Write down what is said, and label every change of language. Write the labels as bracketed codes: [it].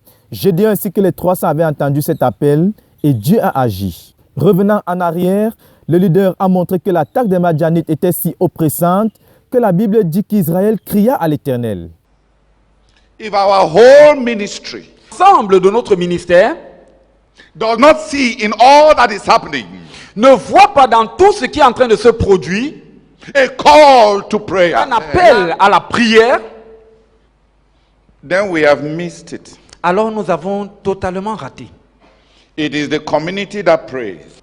[fr] Gédéon ainsi que les 300 avaient entendu cet appel et Dieu a agi. Revenant en arrière, le leader a montré que l'attaque des Madianites était si oppressante que la Bible dit qu'Israël cria à l'Éternel. [en] If our whole ministry [fr] L'ensemble de notre ministère [en] does not see in all that is happening [fr] ne voit pas dans tout ce qui est en train de se produire [en] a call to prayer, [fr] un appel à la prière, [en] then we have missed it. [fr] alors nous avons totalement raté. [en] It is the community that prays.